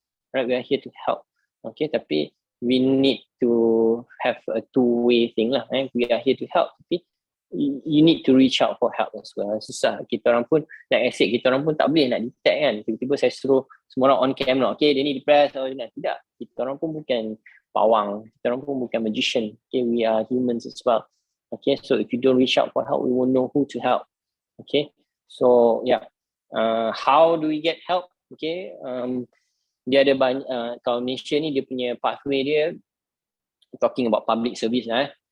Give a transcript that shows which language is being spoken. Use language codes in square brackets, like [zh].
[en] Right, we are here to help. Okay, tapi we need to have a two-way thing lah. We are here to help, tapi you need to reach out for help as well. [ms] Susah. Kita orang pun, [en] like I said, [ms] kita orang pun tak boleh nak detect kan. Tiba-tiba saya suruh semua orang on camera, okay, dia ni depressed atau dia tidak. Kita orang pun bukan pawang. Kita orang pun bukan magician. [en] Okay, we are humans as well. Okay, so if you don't reach out for help, we won't know who to help. Okay, so yeah. How do we get help? [ms] Okay, dia ada banyak, kalau Malaysia ni dia punya pathway dia, [en] talking about public service [ms] lah.